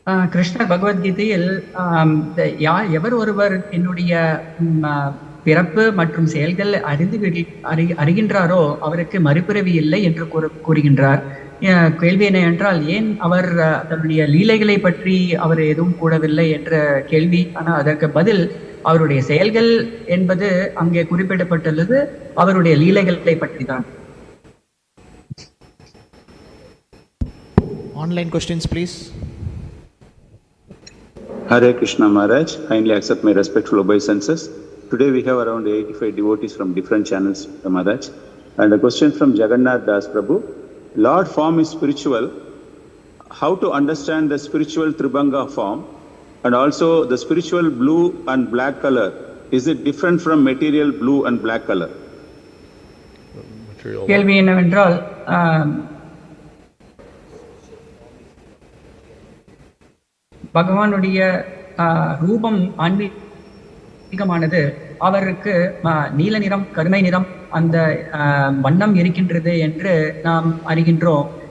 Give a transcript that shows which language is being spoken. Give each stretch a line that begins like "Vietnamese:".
Tamil: கிருஷ்ணர் பகவத்கீதையில் எவர் ஒருவர் என்னுடைய பிறப்பு மற்றும் செயல்கள் அறிகின்றாரோ அவருக்கு மறுபிறவி இல்லை என்று கூறுகின்றார். கேள்வி என்ன என்றால், ஏன் அவர் தன்னுடைய லீலைகளை பற்றி அவர் எதுவும் கூறவில்லை என்ற கேள்வி. ஆனால் அதற்கு பதில் அவருடைய செயல்கள் என்பது அங்கே குறிப்பிடப்பட்டுள்ளது அவருடைய லீலைகளை பற்றி தான்.
English: Online questions, please. Hare Krishna Maharaj, kindly accept my respectful obeisances. Today we have around 85 devotees from different channels, Maharaj. And a question from Jagannath Das Prabhu. Lord form is spiritual. how to understand the spiritual Tribhanga form and also the spiritual blue and black color? Is it different from material blue and black color? Material.
Tamil: கேள்வி என்னவென்றால் பகவானுடைய ரூபம் ஆன்மீகமானது அவருக்கு நீல நிறம் கருமை நிறம் அந்த வண்ணம் இருக்கின்றது என்று நாம் அறிகின்றோம்.